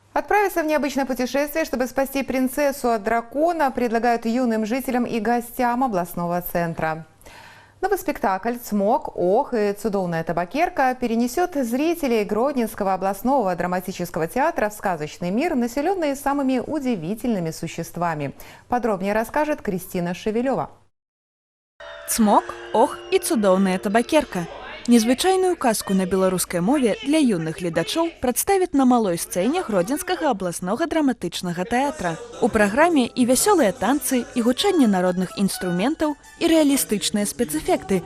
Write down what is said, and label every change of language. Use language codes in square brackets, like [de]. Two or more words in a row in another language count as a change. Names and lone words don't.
[ru] Отправиться в необычное путешествие, чтобы спасти принцессу от дракона, предлагают юным жителям и гостям областного центра. Новый спектакль «Цмок, ох и цудовная табакерка» перенесет зрителей Гродненского областного драматического театра в сказочный мир, населенный самыми удивительными существами. Подробнее расскажет Кристина Шевелева. [be] «Цмок, ох і цудоўная табакерка». Незвычайную казку на беларускай мове для юных гледачоў прадставяць на малой сцэне Гродзенскага абласнога драматычнага тэатра. У праграме і вясёлыя танцы, і гучанне народных інструментаў, і рэалістычныя спецэфекты.